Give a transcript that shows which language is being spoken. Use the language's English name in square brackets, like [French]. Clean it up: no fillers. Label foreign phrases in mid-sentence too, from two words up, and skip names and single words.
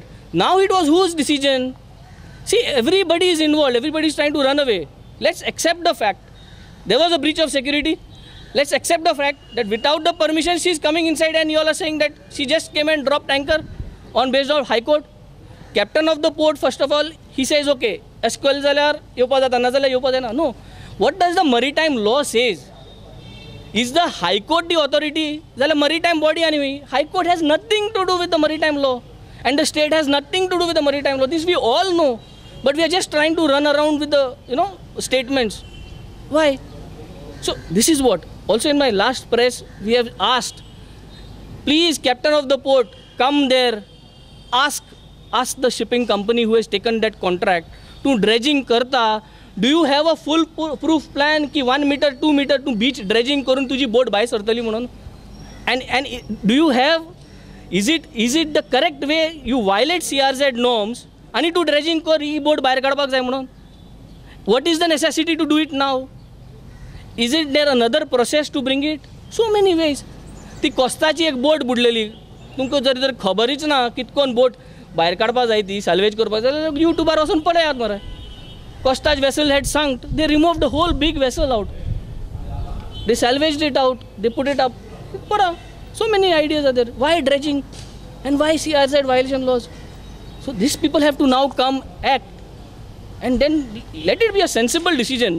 [English] Now it was whose decision? See, everybody is involved. Everybody is trying to run away. Let's accept the fact there was a breach of security. Let's accept the fact that without the permission she is coming inside, and you all are saying that she just came and dropped anchor on based on High Court. Captain of the port, first of all, he says okay, SQL [Konkani] जाल्यार येवपा जाता, ना जाल्यार येवपा जायना. [English] No. What does the maritime law says? Is the High Court the authority? जाल्यार maritime body anyway. High Court has nothing to do with the maritime law, and the state has nothing to do with the maritime law. This we all know. But we are just trying to run around with the statements. Why? So this is what also in my last press we have asked, please captain of the port, come there, ask the shipping company who has taken that contract to dredging karta, do you have a full proof plan ki 1 meter 2 meter to beach dredging [Konkani] करून तुझी बोट भायर सरतली म्हणून? [English] And do you have, is it the correct way you violate CRZ norms [Konkani] आणि तू ड्रेजिंग कर ही बोट भायर काडपाक जाय म्हणून? [English] What is the necessity to do it now? Is it there another process to bring it? So many ways. [Konkani] ती कोस्ताची एक बोट बुडलेली तुमकां जर खबरीच ना कितकोन बोट भायर काडपा जाय ती सॅल्वेज करपाक जाय जाल्यार युट्यूबार वचून पळयात मरे. [English] Costa's vessel had sunk. They removed the whole big vessel out. They salvaged it out. They put it up. So many ideas are there. Why dredging? And why CRZ violation laws? So these people have to now come act. And then let it be a sensible decision.